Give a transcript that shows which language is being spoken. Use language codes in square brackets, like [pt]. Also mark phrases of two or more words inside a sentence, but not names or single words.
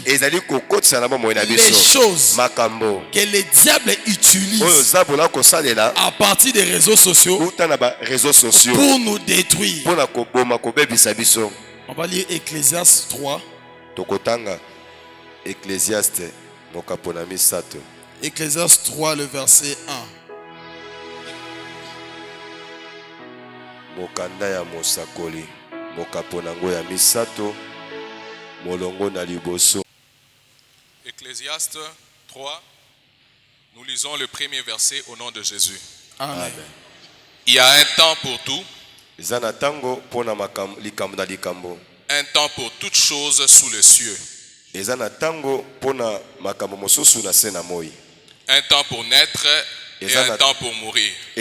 [fr] Les choses que les diables utilisent à partir des réseaux sociaux pour nous détruire. On va lire Ecclésiaste 3. Ecclésiaste Ecclésiaste 3, le verset 1. [ln] Mokanda ya mosakoli mokaponango ya misato molongo na liboso. [fr] Ecclésiaste 3, nous lisons le premier verset au nom de Jésus. Amen. Il y a un temps pour tout, un temps pour toutes choses sous le cieux. Un temps pour naître et un temps pour mourir.